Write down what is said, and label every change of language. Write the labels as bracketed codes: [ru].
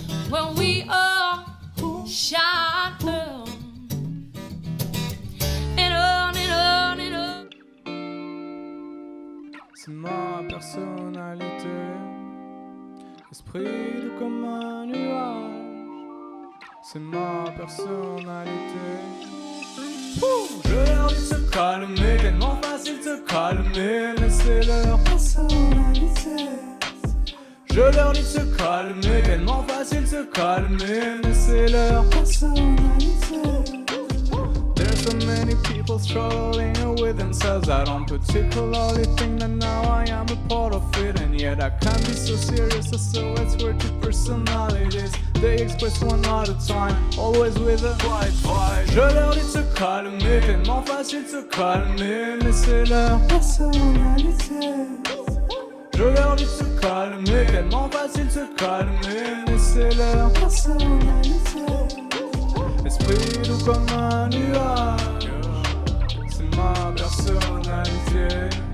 [en] When we all shine on and on and on and on. [fr] C'est ma personnalité, esprit doux comme un nuage. C'est ma personnalité. Je leur dis de se calmer, tellement facile de se calmer, mais c'est leur personnalité. Je leur dis de se calmer, tellement facile de se calmer, mais c'est leur personnalité. [en] There's so many people struggling with themselves. I don't particularly think that now I am a part of it, and yet I can be so serious. So it's worth two personalities. They express one at a time, always with a quiet vibe. [fr] Je leur dis de se calmer, tellement facile de se calmer, mais c'est leur personnalité. Je leur dis de se calmer, tellement facile de se calmer, mais c'est leur personnalité. Esprit doux comme un nuage, c'est ma personnalité.